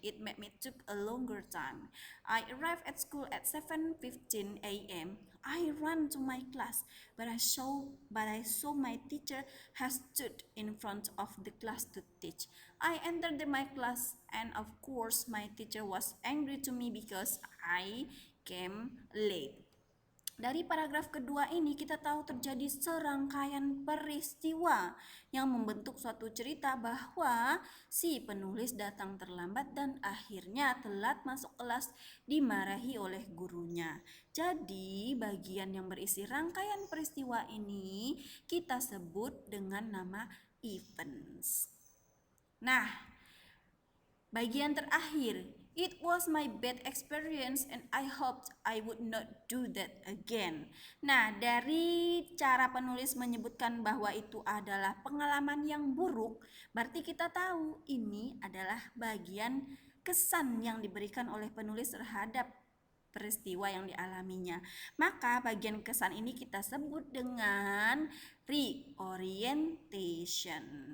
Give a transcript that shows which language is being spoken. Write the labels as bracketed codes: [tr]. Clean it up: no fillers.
[en] It made me took a longer time. I arrived at school at 7:15 a.m. I ran to my class, but I saw my teacher has stood in front of the class to teach. I entered my class, and of course my teacher was angry to me because I came late. [id] Dari paragraf kedua ini kita tahu terjadi serangkaian peristiwa yang membentuk suatu cerita bahwa si penulis datang terlambat dan akhirnya telat masuk kelas dimarahi oleh gurunya. Jadi bagian yang berisi rangkaian peristiwa ini kita sebut dengan nama events. Nah, bagian terakhir, [en] it was my bad experience and I hoped I would not do that again. [id] Nah, dari cara penulis menyebutkan bahwa itu adalah pengalaman yang buruk, berarti kita tahu ini adalah bagian kesan yang diberikan oleh penulis terhadap peristiwa yang dialaminya. Maka bagian kesan ini kita sebut dengan reorientation.